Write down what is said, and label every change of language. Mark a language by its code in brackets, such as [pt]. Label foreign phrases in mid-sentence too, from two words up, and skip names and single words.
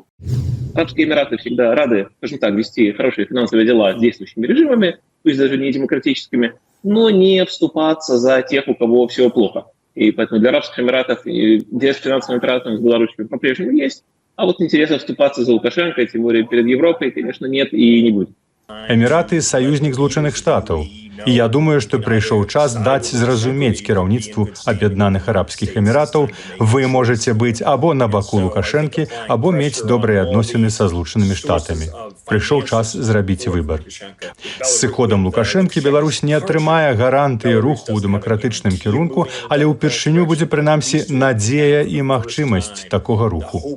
[ru] Арабские Эмираты всегда рады, скажем так, вести хорошие финансовые дела с действующими режимами, пусть даже не демократическими, но не вступаться за тех, у кого все плохо. И поэтому для Арабских Эмиратов интерес к финансовым операциям с Беларусью по-прежнему есть, а вот интереса вступаться за Лукашенко, тем более перед Европой, конечно, нет и не будет. Эмираты – [be] союзнік Злучаных Штатаў. І я думаю, што прыйшоў час даць зразумець кіраўніцтву Аб'яднаных Арабскіх Эміратаў, вы можаце быць або на баку Лукашэнкі, або мець добрыя адносіны са Злучанымі Штатамі. Прыйшоў час зрабіць выбар. З сыходам Лукашэнкі Беларусь не атрымае гарантыі руху ў дэмакратычным кірунку, але ўпершыню будзе прынамсі надзея і магчымасць такога руху.